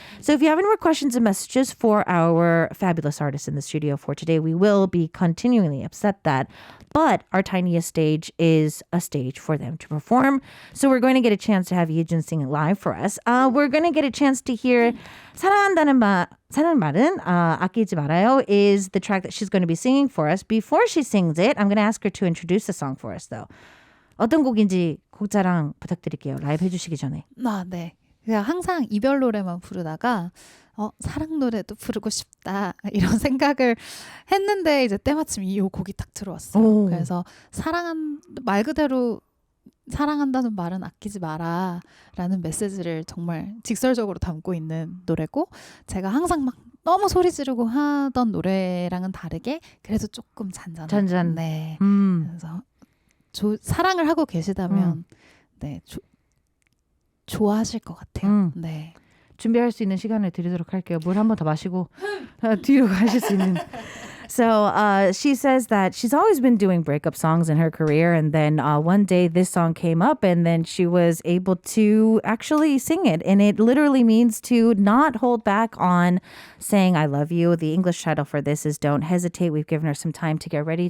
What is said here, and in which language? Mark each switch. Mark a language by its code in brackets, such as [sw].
[en] So if you have any more questions and messages for our fabulous artists in the studio for today, we will be continually upset that, but our tiniest stage is a stage for them to perform. So we're going to get a chance to have Yejun sing live for us. We're going to get a chance to hear 사랑하는 말은 아끼지 말아요 is the track that she's going to be singing for us. Before she sings it, I'm going to ask her to introduce the song for us though. [ko] 어떤 곡인지 곡자랑 부탁드릴게요. 라이브 해주시기 전에. 네. 그냥 항상 이별 노래만 부르다가 사랑 노래도 부르고 싶다 이런 생각을 했는데 이제 때마침 이 곡이 딱 들어왔어요. 그래서 말 그대로 사랑한다는 말은 아끼지 마라 라는 메시지를 정말 직설적으로 담고 있는 노래고, 제가 항상 막 너무 소리 지르고 하던 노래랑은 다르게 그래도 조금 잔잔한. 네. 그래서 사랑을 하고 계시다면 네, 좋아하실 것 같아요. 네. 준비할 수 있는 시간을 드리도록 할게요. 물 한 번 더 마시고 뒤로 가실 수 있는. [en] So she says that she's always been doing breakup songs in her career, and then one day this song came up, and then she was able to actually sing it, and it literally means to not hold back on saying I love you. The English title for this is Don't Hesitate. We've given her some time to get ready.